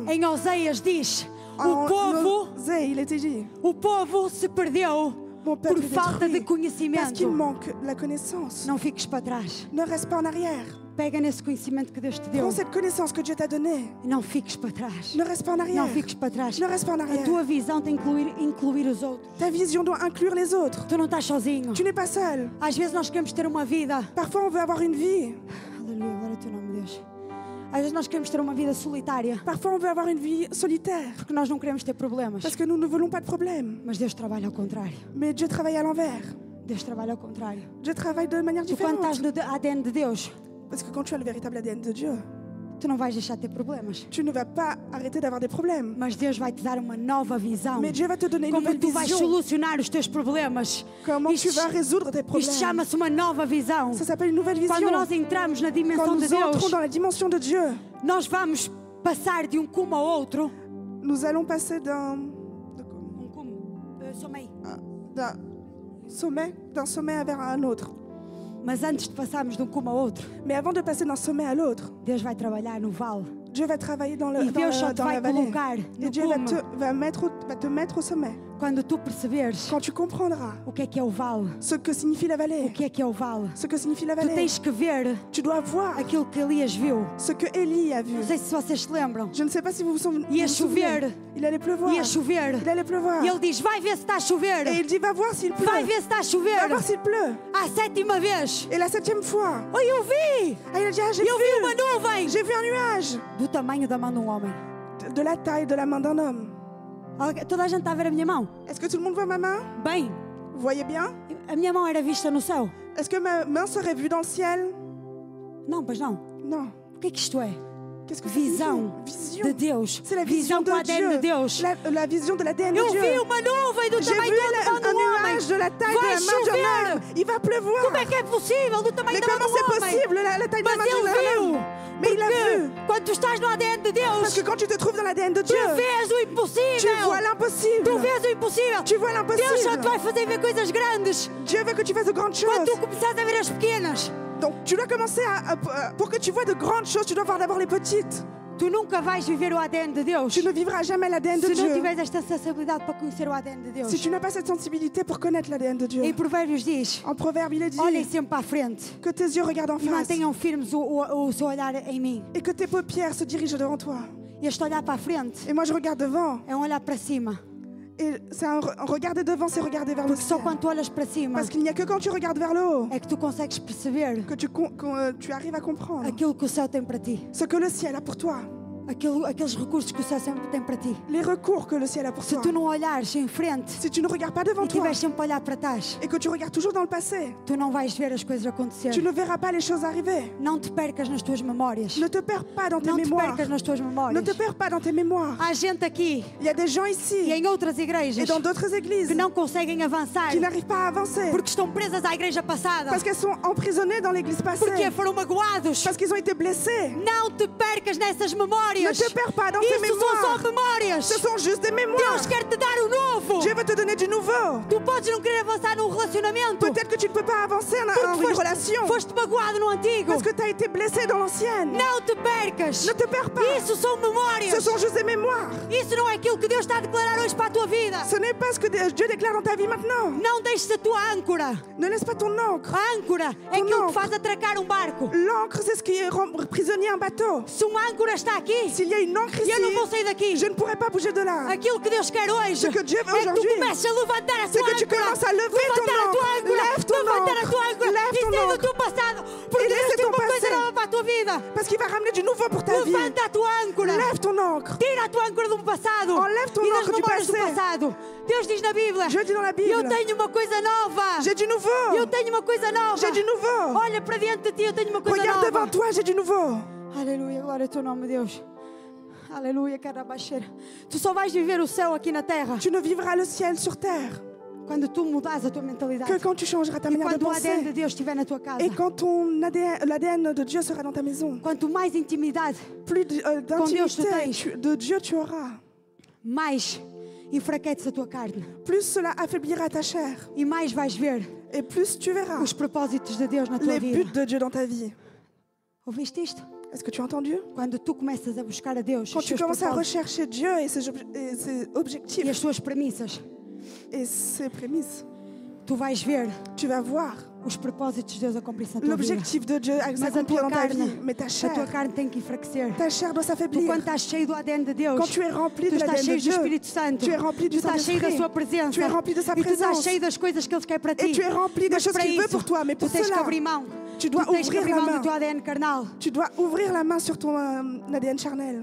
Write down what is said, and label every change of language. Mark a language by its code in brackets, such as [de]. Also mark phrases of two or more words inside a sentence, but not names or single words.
[pt] Em Oséias diz: [fr] En [pt] o povo, [fr] Osée, il était dit, [pt] o povo se perdeu [fr] mon peuple [pt] por [fr] est [pt] falta de [fr] détruit parce [pt] conhecimento. [fr] qu'il manque la connaissance. [pt] Não fiques para trás. [fr] Ne reste pas en arrière. [pt] Pega nesse conhecimento que Deus te deu. [fr] Prends cette connaissance que Dieu t'a donnée. [pt] E não fiques para trás. [fr] Ne reste pas en arrière. [pt] Não fiques para trás. [fr] Ne reste pas en [pt] A [fr] arrière. [pt] tua visão tem que incluir os outros. [fr] Ta vision doit inclure les autres. [pt] Tu não estás sozinho. [fr] Tu n'es pas seul. [pt] Às vezes nós queremos ter uma vida. [fr] Parfois, on veut avoir une vie. [pt] Aleluia, glória ao teu nome, Deus. Às vezes nós queremos ter uma vida solitária. [fr] Parfois, on veut avoir une vie solitaire. [pt] Porque nós não queremos ter problemas. [fr] Parce que nous ne voulons pas de problème. [pt] Mas Deus trabalha ao contrário. [fr] Mais Dieu travaille à l'envers. [pt] Deus trabalha ao contrário. [fr] Dieu travaille de manière [pt] Tu quando estás [fr] différente. [pt] no ADN de Deus, [fr] Parce que quand tu as le véritable ADN de Dieu, [pt] tu não vais deixar de ter problemas. [fr] tu ne vas pas arrêter d'avoir des problèmes. [pt] Mas Deus vai te dar uma nova visão. [fr] Mais Dieu va te donner une [pt] Como [fr] nouvelle [pt] tu vais [fr] vision. [pt] solucionar os teus problemas. [fr] Comment tu [pt] Isto, [fr] vas résoudre tes [pt] isto [fr] problèmes. [pt] chama-se uma nova visão. [fr] Ça s'appelle une nouvelle [pt] Quando [fr] vision. [pt] nós entramos na [fr] Quand [pt] dimensão de [fr] nous entrons [pt] Deus, [fr] dans la dimension de Dieu, [pt] nós vamos passar de cume ao outro. [fr] nous allons passer Sommeil. d'un sommet vers un autre. [pt] Mas antes de passarmos de cume ao outro, [fr] Mais avant de passer d'un sommet à l'autre, [pt] Deus vai trabalhar no vale. [fr] Dieu va travailler dans, [pt] E Deus só te [fr] dans [pt] vai [fr] la vallée. [pt] colocar [fr] Et [pt] no [fr] Dieu va [pt] cume [fr] te mettre au sommet. [pt] quando tu perceberes [fr] Quand tu comprendras [pt] o que é o vale. [fr] ce que signifie la [pt] O [fr] vallée, [pt] que é o vale. [fr] ce que signifie la [pt] Tu [fr] vallée, [pt] tens que ver [fr] tu dois voir [pt] aquilo que Elias viu. [fr] ce que Élie a vu. [pt] Não sei se vocês se lembram. [fr] Je ne sais pas si vous vous souvenez. [pt] Ia chover. [fr] Il allait pleuvoir. [pt] Ia chover. [fr] Il allait pleuvoir. [pt] E ele diz: vai ver se está a chover. [fr] Et il dit, va voir s'il pleut. [pt] Vai ver se está a [fr] Va [pt] chover. [fr] voir s'il pleut. [pt] À sétima vez. [fr] Et la 7e fois, [pt] Oh, eu vi! [fr] ah, il a dit, ah, [pt] Eu vi uma nuvem [fr] j'ai vu un nuage [pt] do tamanho da mão de homem. [fr] de la taille de la main d'un homme. [pt] Toda a gente está a ver a minha mão? [fr] Est-ce que tout le monde voit ma main? [pt] Bem, [fr] Vous voyez bien? [pt] a minha mão era vista no céu? [fr] Est-ce que ma main serait vue dans le ciel? [pt] Não, pois não. [fr] Non. [pt] O que é que isto é? [fr] Qu'est-ce que [pt] Visão [fr] Vision. [pt] de Deus. [fr] C'est la vision [pt] Visão com o [fr] de [pt] ADN de [fr] Dieu. [pt] Deus. [fr] La vision de l'ADN de [pt] Eu [fr] Dieu. [pt] vi uma nuvem do [fr] J'ai [pt] tamanho [fr] vu [pt] da mão [fr] un [pt] do homem. [fr] nuage de la taille de [pt] Vai [fr] la main d'un [pt] chover. [fr] homme. Il va pleuvoir. [pt] Como é que é possível do tamanho [fr] Mais [pt] da mão [fr] comment [pt] do [fr] c'est [pt] homem? [fr] possible, la taille de la [pt] Mas [fr] main [pt] ele [fr] d'un [pt] viu. [fr] homme? Mais il a vu. [pt] Porque quando tu estás no ADN de [fr] Parce [pt] Deus, [fr] que quand tu te trouves dans l'ADN de [pt] tu [fr] Dieu, [pt] vês o [fr] tu [pt] impossível. [fr] vois l'impossible. [pt] Tu vês o impossível. [fr] Tu vois [pt] Deus só te [fr] l'impossible. [pt] vai fazer ver coisas grandes [fr] Dieu veut que tu fasses de grandes [pt] quando tu [fr] choses. [pt] começares a ver as pequenas. [fr] Donc tu dois commencer pour que tu vois de grandes choses, tu dois voir d'abord les petites. [pt] Tu nunca vais viver o ADN de Deus [fr] Tu ne vivras jamais l'ADN de [pt] se não [fr] Dieu. [pt] tiveres esta sensibilidade para conhecer o ADN de Deus. [fr] Si tu n'as pas cette sensibilité pour connaître l'ADN de Dieu. [pt] Em Provérbios diz: [fr] En Proverbe, il est dit [pt] olhem sempre para a frente [fr] que tes yeux regardent en [pt] e [fr] face [pt] mantenham firmes o seu olhar em mim. [fr] et que tes paupières se dirigent devant toi. [pt] Este olhar para a frente [fr] Et moi, je regarde devant. [pt] é olhar para cima. [fr] Et c'est regarder devant, c'est regarder vers le [pt] Porque só [fr] ciel. [pt] quando tu olhas para cima [fr] Parce qu'il n'y a que quand tu regardes vers le haut [pt] é que tu consegues perceber [fr] que tu arrives à comprendre [pt] aquilo que o céu tem para ti. [fr] ce que le ciel a pour toi. [pt] Aqueles recursos que o céu sempre tem para ti. [fr] Les recours que le ciel a pour [pt] Se [fr] toi. [pt] tu não olhares em frente [fr] Si tu ne regardes pas devant [pt] e [fr] toi [pt] tiveres sempre a olhar para trás, [fr] et que tu regardes toujours dans le passé, [pt] tu não vais ver as coisas acontecer. [fr] tu ne verras pas les choses arriver. [pt] Não te percas nas tuas memórias. [fr] Ne te perds pas dans tes [pt] Não te [fr] mémoires. [pt] percas nas tuas [fr] Ne [pt] memórias. [fr] te perds pas dans tes mémoires. [pt] Há gente aqui [fr] Il y a des gens [pt] e [fr] ici [pt] em outras igrejas [fr] et dans d'autres églises [pt] que não conseguem avançar [fr] qui n'arrivent pas à avancer [pt] porque estão presas à igreja passada. [fr] parce qu'elles sont emprisonnées dans l'église [pt] Porque [fr] passée, [pt] foram magoados. [fr] parce qu'ils ont été blessés. [pt] Não te percas nessas [fr] Ne [pt] memórias. [fr] te perds pas dans tes [pt] Isso são [fr] mémoires. [pt] só memórias. [fr] Ce sont juste des mémoires. [pt] Deus quer te dar o novo. [fr] Dieu veut te donner du nouveau. [pt] Tu podes não querer avançar num relacionamento [fr] Peut-être que tu ne peux pas avancer en [pt] porque [fr] une relation [pt] foste magoado no antigo. [fr] parce que tu as été blessé dans l'ancienne. [pt] Não te percas. [fr] Ne te perds pas. [pt] Isso são memórias. [fr] Ce sont juste des mémoires. [pt] Isso não é aquilo que Deus está a declarar hoje para a tua vida. [fr] Ce n'est pas ce que Dieu déclare dans ta vie maintenant. [pt] Não deixes a tua âncora. [fr] Ne laisse pas ton encre. [pt] A âncora é [fr] Tu [pt] aquilo não. que faz atracar um barco. [fr] L'encre, c'est ce qui rend prisonnier un bateau. [pt] Se uma âncora está aqui, [fr] S'il y a une encre ici, [pt] eu não vou sair daqui. [fr] je ne pourrai pas bouger de là. [pt] Aquilo que Deus quer hoje [fr] Ce que Dieu veut [pt] é que tu [fr] aujourd'hui, [pt] comeces a levantar a [fr] c'est [pt] tua [fr] que tu [pt] âncora. [fr] commences à lever ton [pt] Levantar a tua [fr] encre. [pt] âncora. [fr] Lève ton [pt] Levantar a [fr] encre. [pt] tua âncora. [fr] Lève [pt] E [fr] ton [pt] sai do [fr] encre. [pt] teu passado. Porque [fr] Et [pt] Deus [fr] laisse [pt] tem [fr] ton [pt] uma coisa [fr] passé. [pt] nova para a tua vida. [fr] Parce qu'il va ramener du nouveau pour ta vie. [pt] Levanta a tua âncora. [fr] Lève ton encre. [pt] Tira a tua âncora do passado [fr] Enlève ton [pt] e das [fr] encre du [pt] memórias do [fr] passé. [pt] passado. Deus diz na Bíblia: [fr] Dieu dit dans la Bible, [pt] eu tenho uma coisa nova. [fr] j'ai du nouveau. [pt] Eu tenho uma coisa nova. [fr] J'ai du nouveau. [pt] Olha para diante de ti, eu tenho uma coisa [fr] Regarde [pt] nova. [fr] devant toi, j'ai du nouveau. [pt] Aleluia, glória ao teu nome, Deus. Aleluia, carabaxeira. Tu só vais viver o céu aqui na terra [fr] Tu ne vivras le ciel sur terre [pt] quando tu mudares a tua mentalidade. [fr] que quand tu changeras ta [pt] E [fr] manière de [pt] quando o ADN de [fr] penser. [pt] Deus estiver na tua casa. [fr] Et quand l'ADN de Dieu sera dans ta maison. [pt] Quanto mais intimidade, [fr] Plus [pt] Deus tu [fr] d'intimité [pt] tens. [fr] de Dieu tu auras. [pt] mais enfraqueces a tua carne. [fr] Plus cela affaiblira ta chair. [pt] E mais vais ver [fr] Et plus tu verras [pt] os propósitos de Deus na tua [fr] les buts [pt] vida. [fr] de Dieu dans ta vie. [pt] Ouviste isto? [fr] Est-ce que tu as entendu? [pt] Quando tu começas a buscar a Deus, [fr] Quand [pt] os [fr] tu [pt] seus [fr] commences à [pt] propósitos [fr] rechercher Dieu et ses [pt] e [fr] objectifs [pt] as suas premissas, [fr] et ses prémices, [pt] tu vais ver [fr] tu vas voir [pt] os propósitos de Deus a cumprir-se na tua vida. [fr] l'objectif de Dieu à [pt] Mas a [fr] s'accomplir [pt] tua [fr] dans ta [pt] carne, [fr] vie. Mais ta [pt] a tua [fr] chair [pt] carne tem que enfraquecer. [fr] doit [pt] Tu, [fr] s'affaiblir. [pt] quando estás cheio do ADN de Deus, [fr] Quand tu es rempli [pt] tu [fr] de [pt] estás [fr] l'ADN [pt] cheio [fr] de [pt] do [fr] Dieu, [pt] Espírito Santo, [fr] tu es rempli [pt] tu [fr] du [pt] estás cheio da [fr] Saint-Esprit, [pt] sua presença, [fr] tu es rempli de sa [pt] e tu estás [fr] présence. [pt] cheio das coisas que Ele quer para ti. [fr] Et tu es rempli des [pt] Mas [fr] choses [pt] para [fr] qu'il veut [pt] isso, [fr] pour toi. Mais [pt] tu [fr] pour [pt] tens que [fr] cela, [pt] abrir mão. [fr] tu dois [pt] Tu tens que [fr] ouvrir [pt] abrir [fr] la [pt] mão do [fr] main. [pt] teu ADN carnal. [fr] Tu dois ouvrir la main sur ton ADN charnel.